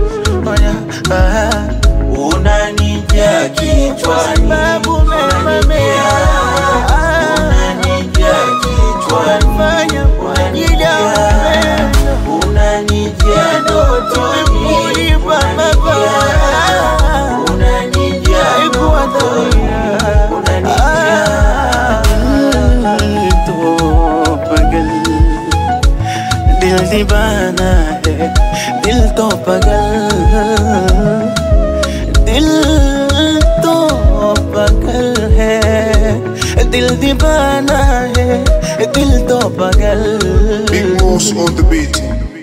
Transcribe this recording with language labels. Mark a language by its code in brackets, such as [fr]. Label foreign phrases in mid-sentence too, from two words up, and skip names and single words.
[sw] Unanijia kichwani, unanijia kichwani, unanijia ndotoni, unanijia ndotoni, [hi] दिल दीवाना है, दिल तो पागल है, दिल दीवाना है, दिल तो पागल. [en] Big Moss on the beat.